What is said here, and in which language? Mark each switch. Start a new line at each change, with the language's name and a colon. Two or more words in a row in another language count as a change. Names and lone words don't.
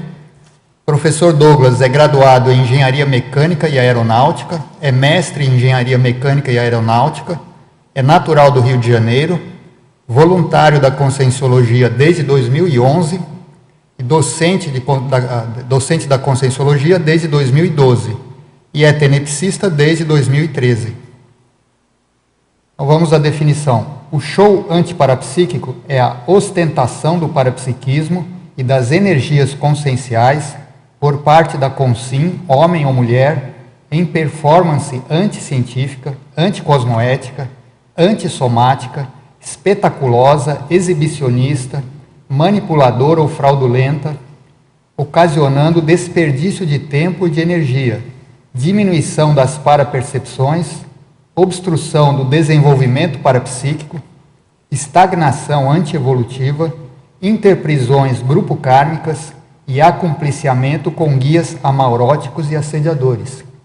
Portuguese: Professor Douglas é graduado em Engenharia Mecânica e Aeronáutica, é mestre em Engenharia Mecânica e Aeronáutica, é natural do Rio de Janeiro, voluntário da Conscienciologia desde 2011 e docente da Conscienciologia desde 2012 e é tenepsista desde 2013. Então vamos à definição. O show antiparapsíquico é a ostentação do parapsiquismo e das energias conscienciais por parte da Consim, homem ou mulher, em performance anticientífica, anticosmoética, antissomática, espetaculosa, exibicionista, manipuladora ou fraudulenta, ocasionando desperdício de tempo e de energia, diminuição das parapercepções, obstrução do desenvolvimento parapsíquico, estagnação antievolutiva, interprisões grupo-kármicas e acumpliciamento com guias amauróticos e assediadores.